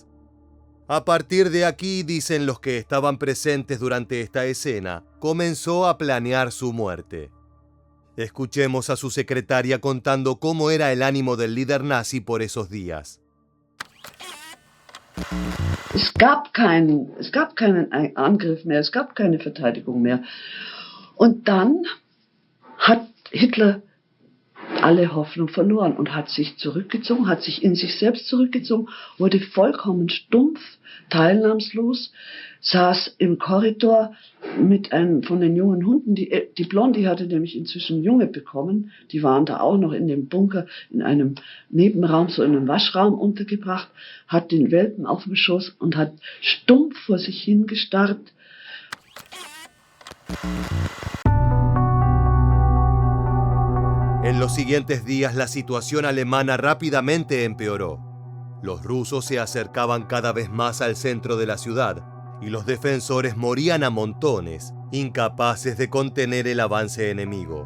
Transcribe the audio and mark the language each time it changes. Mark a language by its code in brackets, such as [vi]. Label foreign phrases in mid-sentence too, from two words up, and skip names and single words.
[es] A partir de aquí, dicen los que estaban presentes durante esta escena, comenzó a planear su muerte. Escuchemos a su secretaria contando cómo era el ánimo del líder nazi por esos días. [de] Es gab keinen Angriff mehr, es gab keine Verteidigung mehr. Und dann hat Hitler alle Hoffnung verloren und hat sich zurückgezogen, hat sich in sich selbst zurückgezogen, wurde vollkommen stumpf, teilnahmslos, saß im Korridor mit einem von den jungen Hunden, die Blondie hatte nämlich inzwischen Junge bekommen, die waren da auch noch in dem Bunker, in einem Nebenraum, so in einem Waschraum untergebracht, hat den Welpen auf dem Schoß und hat stumpf vor sich hingestarrt. [es] En los siguientes días la situación alemana rápidamente empeoró. Los rusos se acercaban cada vez más al centro de la ciudad y los defensores morían a montones, incapaces de contener el avance enemigo.